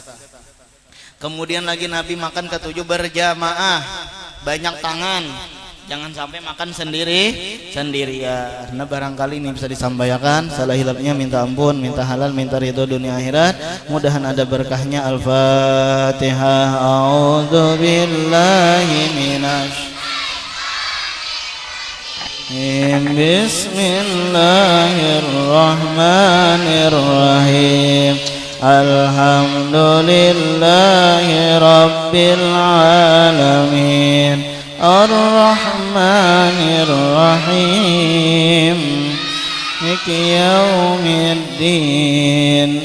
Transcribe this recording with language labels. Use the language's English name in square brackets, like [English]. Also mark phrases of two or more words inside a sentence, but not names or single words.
[Banjar] Kemudian lagi Nabi makan ketujuh berjamaah, banyak tangan, jangan sampai makan sendirian. Nah barangkali ini bisa disampaikan. Salah hilapnya minta ampun, minta halal, minta ridho dunia akhirat. Mudahan ada berkahnya. Al-Fatihah. [Arabic] أعوذ بالله من الش بسم الله الرحمن الرحيم. الحمد لله رب العالمين، الرحمن الرحيم، مالك يوم الدين.